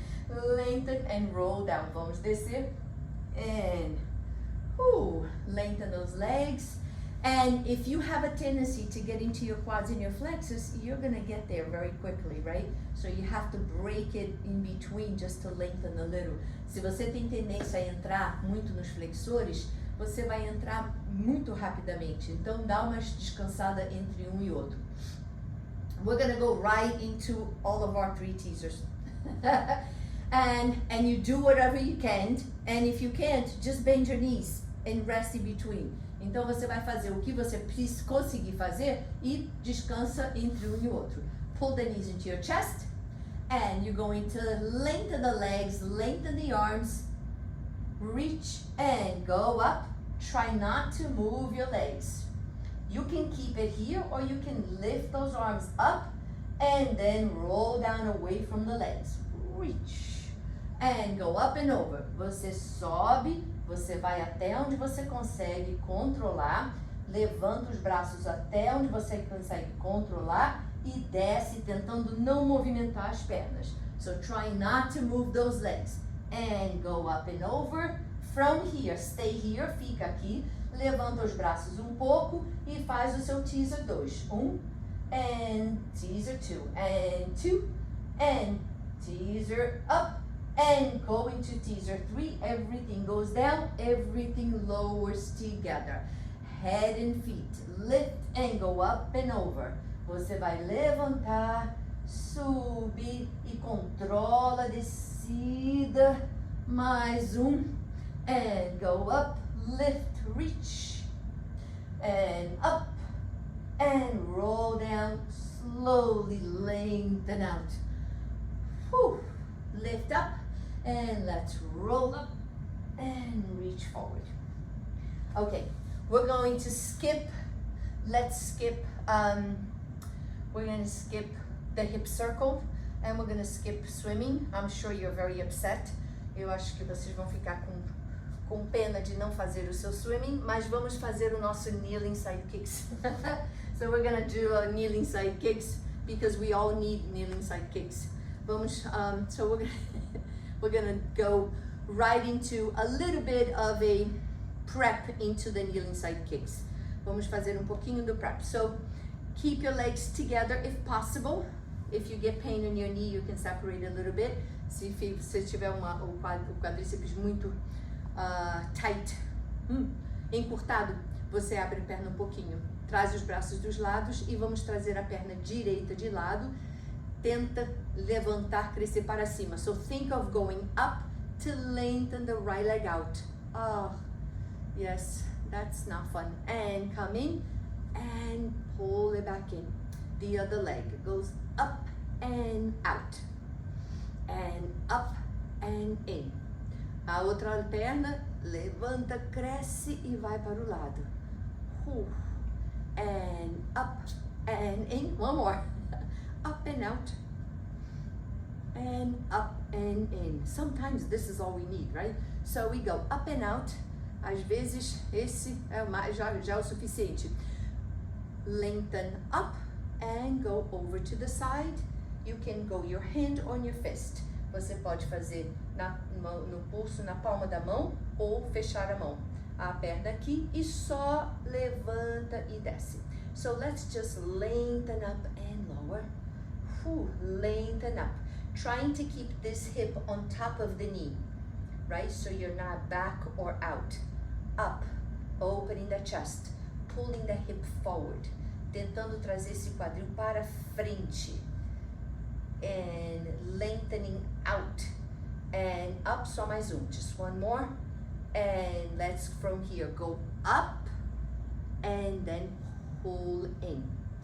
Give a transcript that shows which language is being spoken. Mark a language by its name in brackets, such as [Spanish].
[English] Lengthen and roll down. [Portuguese] Vamos descer [English] and lengthen those legs. And if you have a tendency to get into your quads and your flexors, you're going to get there very quickly, right? So you have to break it in between just to lengthen a little. [Portuguese] Se você tem tendência a entrar muito nos flexores, você vai entrar muito rapidamente. Então dá uma descansada entre um e outro. [English] We're going to go right into all of our 3 teasers. and you do whatever you can. And if you can't, just bend your knees and rest in between. [Portuguese] Então você vai fazer o que você conseguir fazer e descansa entre um e outro. [English] Pull the knees into your chest and you're going to lengthen the legs, lengthen the arms, reach and go up. Try not to move your legs. You can keep it here or you can lift those arms up and then roll down away from the legs. Reach and go up and over. [Portuguese] Você sobe. Você vai até onde você consegue controlar, levanta os braços até onde você consegue controlar e desce tentando não movimentar as pernas. [English] So try not to move those legs. And go up and over. From here, stay here, [Portuguese] fica aqui. Levanta os braços um pouco e faz o seu teaser 2. [English] 1 and teaser 2. And 2 and teaser up, and go into teaser 3. Everything goes down, everything lowers together. Head and feet, lift and go up and over. [Portuguese] Você vai levantar, subir e controla a descida. [English] Mais and go up, lift, reach, and up, and roll down, slowly lengthen out. Whew. Lift up, and let's roll up, and reach forward. Okay, we're going to skip, let's skip, we're going to skip the hip circle, and we're going to skip swimming. I'm sure you're very upset. [Portuguese] Eu acho que vocês vão ficar com pena de não fazer o seu swimming, mas vamos fazer o nosso kneeling side kicks. [English] So we're going to do a kneeling side kicks because we all need kneeling side kicks. Vamos, so we're gonna go right into a little bit of a prep into the kneeling side kicks. [Portuguese] Vamos fazer pouquinho do prep. [English] So keep your legs together if possible. If you get pain in your knee, you can separate a little bit. [Portuguese] Se tiver o quadríceps muito tight, encurtado, você abre a perna pouquinho. Traz os braços dos lados e vamos trazer a perna direita de lado. Tenta levantar, crescer para cima. [English] So think of going up to lengthen the right leg out. Oh, yes, that's not fun. And come in and pull it back in. The other leg goes up and out. And up and in. [Portuguese] A outra perna levanta, cresce e vai para o lado. [English] And up and in. One more. Up and out, and up and in. Sometimes this is all we need, right? So we go up and out. [Portuguese] Às vezes esse já é o suficiente. [English] Lengthen up and go over to the side. You can go your hand on your fist. [Portuguese] Você pode fazer no pulso, na palma da mão, ou fechar a mão. A perna aqui e só levanta e desce. [English] So let's just lengthen up and lower. Lengthen up, trying to keep this hip on top of the knee, right? So you're not back or out. Up, opening the chest, pulling the hip forward, [Portuguese] tentando trazer esse quadril para frente, [English] and lengthening out, and up, [Portuguese] só mais [English] just one more, and let's from here go up, and then pull in.